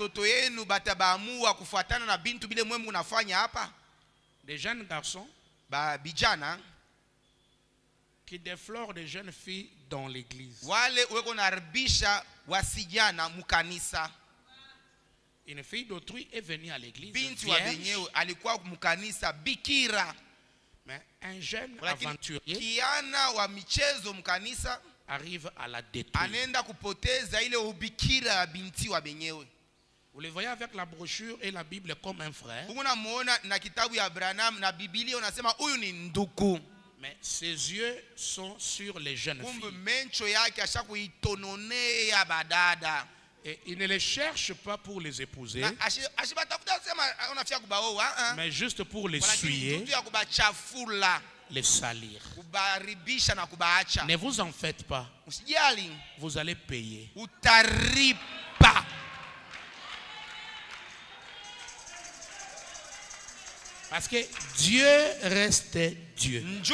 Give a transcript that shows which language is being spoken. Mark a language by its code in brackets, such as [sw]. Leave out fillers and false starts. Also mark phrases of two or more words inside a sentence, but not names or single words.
[fr] Des jeunes garçons qui déflorent des jeunes filles dans l'église. Une fille d'autrui est venue à l'église. [sw] Binti wa benyewe alikuwa mkanisa bikira. [fr] Mais un jeune aventurier [sw] kiana wa michezo mkanisa [fr] arrive à la détruire. [sw] Anenda kupoteza ile ubikira ya binti wa benyewe. [fr] Vous le voyez avec la brochure et la Bible comme un frère. [sw] Unamuona na kitabu ya Branham na Biblia unasema huyu ni ndugu. [fr] Mais ses yeux sont sur les jeunes filles. [sw] Mencho yake ashakuitononea badada. [fr] Et il ne les cherche pas pour les épouser, mais juste pour les souiller, les salir. Ne vous en faites pas. Vous allez payer. Parce que Dieu reste Dieu.